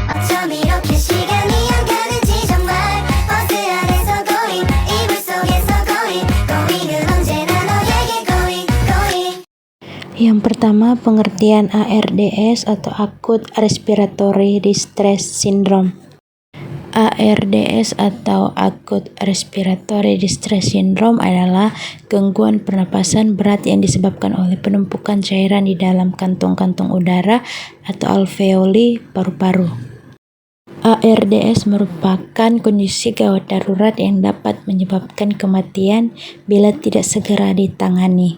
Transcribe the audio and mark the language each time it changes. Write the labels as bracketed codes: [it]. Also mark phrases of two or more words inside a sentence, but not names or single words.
[ko] 좀 이렇게 시간이 안 가는지 정말 버스 안에서 going 이불 속에서 going은 언제나 너에게 going. [id] Yang pertama, pengertian ARDS atau [en] Acute Respiratory Distress Syndrome. [id] ARDS atau [en] Acute Respiratory Distress Syndrome [id] adalah gangguan pernapasan berat yang disebabkan oleh penumpukan cairan di dalam kantung-kantung udara atau alveoli paru-paru. ARDS merupakan kondisi gawat darurat yang dapat menyebabkan kematian bila tidak segera ditangani.